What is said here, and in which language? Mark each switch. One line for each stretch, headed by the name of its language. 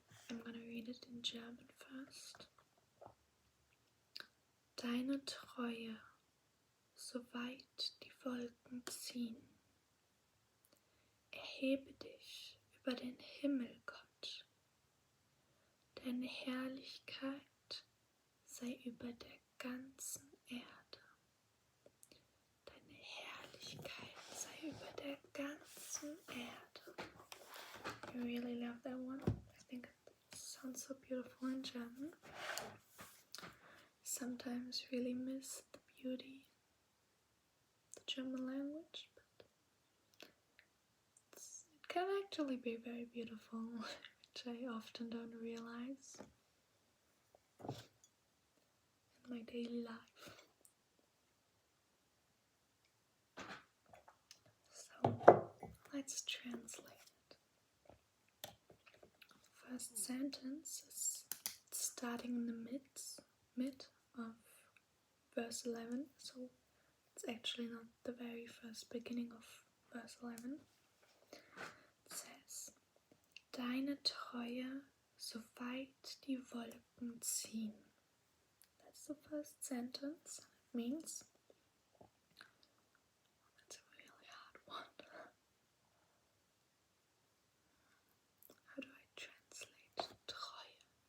English: I'm gonna read it in German first.
German: Deine Treue, soweit die Wolken ziehen. Erhebe dich über den Himmel, Gott. Deine Herrlichkeit sei über der ganzen Erde. Deine Herrlichkeit sei über der ganzen Erde.
English: I really love that one. I think it sounds so beautiful in German. Sometimes really miss the beauty of the German language, but it can actually be very beautiful, which I often don't realize in my daily life. So let's translate it. First sentence is starting in the mid of verse 11, so it's actually not the very first beginning of verse 11. It says,
German: Deine Treue, soweit die Wolken ziehen.
English: That's the first sentence. It means, that's a really hard one. How do I translate Treue?